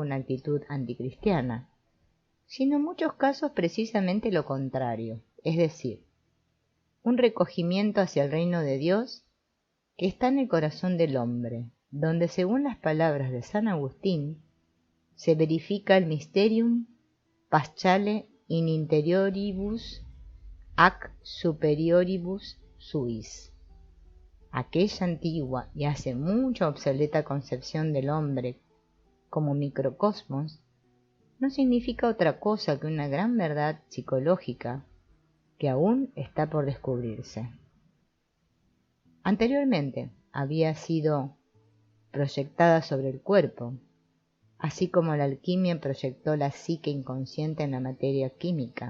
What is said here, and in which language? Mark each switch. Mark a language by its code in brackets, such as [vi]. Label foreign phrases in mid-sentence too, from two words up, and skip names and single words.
[es] una actitud anticristiana, sino en muchos casos precisamente lo contrario, es decir, un recogimiento hacia el reino de Dios que está en el corazón del hombre, donde, según las palabras de San Agustín, se verifica el [la] mysterium paschale in interioribus ac superioribus suis. [es] Aquella antigua y hace mucho obsoleta concepción del hombre como microcosmos no significa otra cosa que una gran verdad psicológica que aún está por descubrirse. Anteriormente había sido proyectada sobre el cuerpo, así como la alquimia proyectó la psique inconsciente en la materia química.